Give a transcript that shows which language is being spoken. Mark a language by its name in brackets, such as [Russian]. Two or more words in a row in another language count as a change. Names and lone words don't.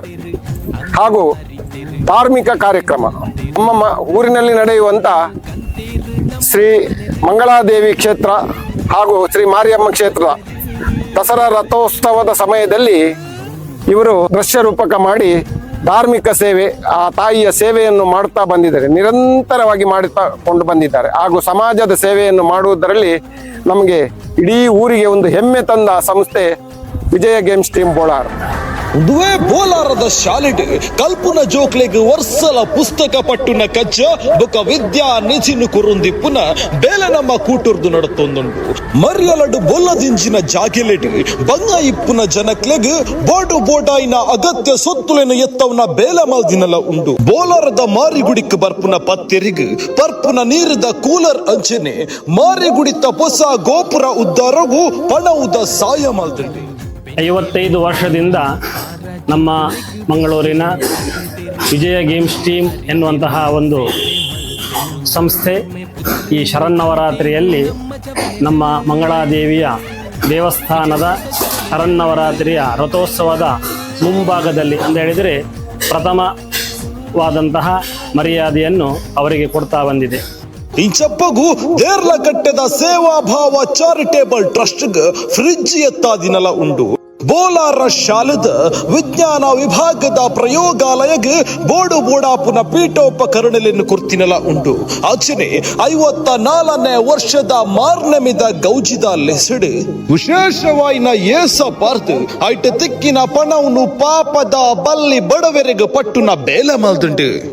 [Kannada] ಹಾಗೂ ಧಾರ್ಮಿಕ ಕಾರ್ಯಕ್ರಮ ನಮ್ಮ ಊರಿನಲ್ಲಿ ನಡೆಯುವಂತ ಶ್ರೀ ಮಂಗಳಾದೇವಿ ಕ್ಷೇತ್ರ ಹಾಗೂ ಶ್ರೀ ಮಾರಿಯಮ್ಮ ಕ್ಷೇತ್ರದ ದಸರಾ ರಥೋತ್ಸವದ ಸಮಯದಲ್ಲಿ ಇವರು ದೃಶ್ಯ ರೂಪಕ ಮಾಡಿ ಧಾರ್ಮಿಕ ಸೇವೆ, ಆ ತಾಯಿಯ ಸೇವೆಯನ್ನು ಮಾಡುತ್ತಾ ಬಂದಿದ್ದಾರೆ, ನಿರಂತರವಾಗಿ ಮಾಡುತ್ತಾ ಕೊಂಡು ಬಂದಿದ್ದಾರೆ. ಹಾಗೂ ಸಮಾಜದ ಸೇವೆಯನ್ನು ಮಾಡುವುದರಲ್ಲಿ ನಮಗೆ ಇಡೀ ಊರಿಗೆ ಒಂದು ಹೆಮ್ಮೆ ತಂದ ಸಂಸ್ಥೆ ವಿಜಯ ಗೇಮ್ಸ್ ಟೀಮ್ ಬೋಳಾರ್. [Tulu] ದುವೆ ಬೋಲಾರದ ಶಾಲೆಡ್ ಕಲ್ಪುನ ಜೋಕ್ಲೆಗ್ ವರ್ಸಲ ಪುಸ್ತಕ ಪಟ್ಟುನ ಕಜ್ಜ ಬೊಕ ವಿದ್ಯಾ ನಿಧಿನು ಕುರುಂದಿಪ್ಪುನ ಬೇಲೆ ನಮ್ಮ ಕೂಟುರ್ದು ನಡತೊಂದುಂಡು. ಮರ್ಯಲಡು ಬೊಲ್ಲದಿಂಚಿನ ಜಾಗೆಲೆಡ್ ಬಂಗ ಇಪ್ಪುನ ಜನಕ್ಲೆಗ್ ಬೋಡು ಬೋಡಾಯಿನ ಅಗತ್ಯ ಸೊತ್ತುಲೆನು ಎತ್ತವನ ಬೇಲೆ ಮಲ್ದಿನಲ ಉಂಡು. ಬೋಲಾರದ ಮಾರಿಗುಡಿಕ್ ಬರ್ಪುನ ಪತ್ತೆರಿಗ್ ಪರ್ಪುನ ನೀರದ ಕೂಲರ್ ಅಂಚನೆ ಮಾರಿಗುಡಿತ ಹೊಸ ಗೋಪುರ ಉದ್ದಾರಗೂ ಪಣವುದ ಸಾಯ ಮಲ್ದಂಡು. [Kannada] 55 ವರ್ಷದಿಂದ ನಮ್ಮ ಮಂಗಳೂರಿನ ವಿಜಯ ಗೇಮ್ಸ್ ಟೀಮ್ ಎನ್ನುವಂತಹ ಒಂದು ಸಂಸ್ಥೆ ಈ ಶರನ್ನವರಾತ್ರಿಯಲ್ಲಿ ನಮ್ಮ ಮಂಗಳಾದೇವಿಯ ದೇವಸ್ಥಾನದ ಶರನ್ನವರಾತ್ರಿಯ ರಥೋತ್ಸವದ ಮುಂಭಾಗದಲ್ಲಿ ಅಂತ ಹೇಳಿದರೆ ಪ್ರಥಮವಾದಂತಹ ಮರ್ಯಾದೆಯನ್ನು ಅವರಿಗೆ ಕೊಡ್ತಾ ಬಂದಿದೆ. [Tulu] ಇಂಚಪ್ಪಗು ದೇರ್ಲಕಟ್ಟೆದ ಸೇವಾಭಾವ ಚಾರಿಟೇಬಲ್ ಟ್ರಸ್ಟ್ ಫ್ರಿಡ್ಜ್ ಎತ್ತಾದಿನಲ ಉಂಡು. ಬೋಲಾರ ಶಾಲೆದ ವಿಜ್ಞಾನ ವಿಭಾಗದ ಪ್ರಯೋಗಾಲಯಗ್ ಬೋಡು ಬೋಡಾಪುನ ಪೀಠೋಪಕರಣಗಳನ್ನು ಕುರ್ತಿನಲ ಉಂಡು. ಆಚನೆ 54ನೇ ವರ್ಷದ ಮಾರ್ನಮಿದ ಗೌಜಿದ ಲೆಸಡ್ ವಿಶೇಷವಾಯಿನ ಏಸ ಪಾರ್ತ್ ಐಟ ತಿಕ್ಕಿನ ಪಣವನ್ನು ಪಾಪದ ಬಲ್ಲಿ ಬಡವರೆಗ ಪಟ್ಟುನ ಬೇಲೆ ಮಲ್ದುಂಡು.